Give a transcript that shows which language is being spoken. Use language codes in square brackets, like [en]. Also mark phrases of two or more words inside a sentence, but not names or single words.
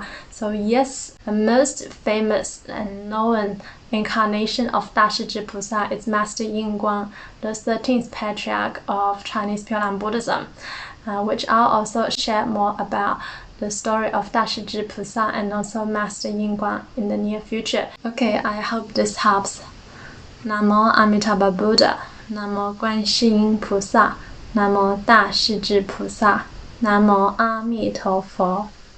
[en] So yes, the most famous and known incarnation of Dashizhi Pusa is Master Yingguang, the 13th patriarch of Chinese Pure Land Buddhism, which I'll also share more about the story of Dashizhi Pusa and also Master Yingguang in the near future. Okay, I hope this helps. [sa] Namo Amitabha Buddha, Namo Guanyin Pusa, Namo Dashizhi Pusa, Namo Amituofo.